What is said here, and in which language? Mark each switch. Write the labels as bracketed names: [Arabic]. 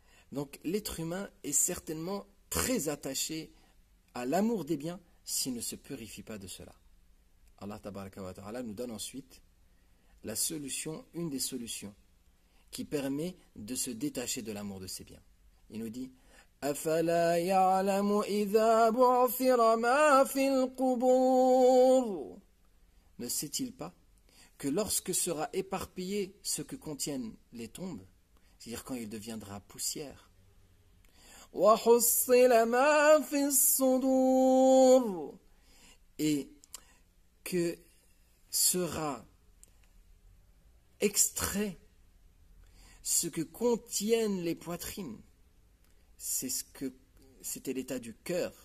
[French] Donc l'être humain est certainement très attaché à l'amour des biens s'il ne se purifie pas de cela. Allah Tabaraka wa Ta'ala nous donne ensuite la solution, une des solutions qui permet de se détacher de l'amour de ses biens. Il nous dit [Arabic] أَفَلَا يَعْلَمُ إِذَا بُعْثِرَ مَا فِي الْقُبُورِ. [French] Ne sait-il pas que lorsque sera éparpillé ce que contiennent les tombes, c'est-à-dire quand il deviendra poussière, [Arabic] وَحُصِّلَ مَا فِي الصُّدُورِ, [French] et que sera extrait ce que contiennent les poitrines, c'était l'état du cœur.